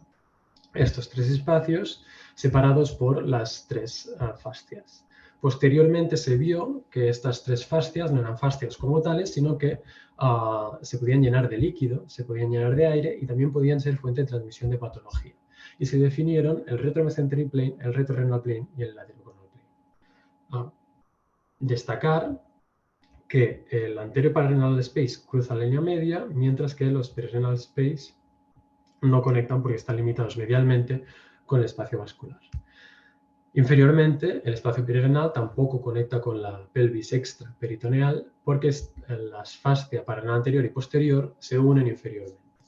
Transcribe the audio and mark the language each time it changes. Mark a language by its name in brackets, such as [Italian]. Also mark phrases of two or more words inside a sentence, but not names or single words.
[Spanish] Estos tres espacios separados por las tres fascias. Posteriormente se vio que estas tres fascias no eran fascias como tales, sino que se podían llenar de líquido, se podían llenar de aire y también podían ser fuente de transmisión de patología. Y se definieron el [English] retromesenteric plane, [Spanish] el [English] retrorenal plane [Spanish] y el [English] laterocoronal plane. [Spanish] Destacar que el [English] anterior pararrenal space [Spanish] cruza la línea media, mientras que los [English] perirenal space [Spanish] no conectan porque están limitados medialmente con el espacio vascular. Inferiormente, el espacio perirenal tampoco conecta con la pelvis extraperitoneal porque las fascias pararrenal anterior y posterior se unen inferiormente.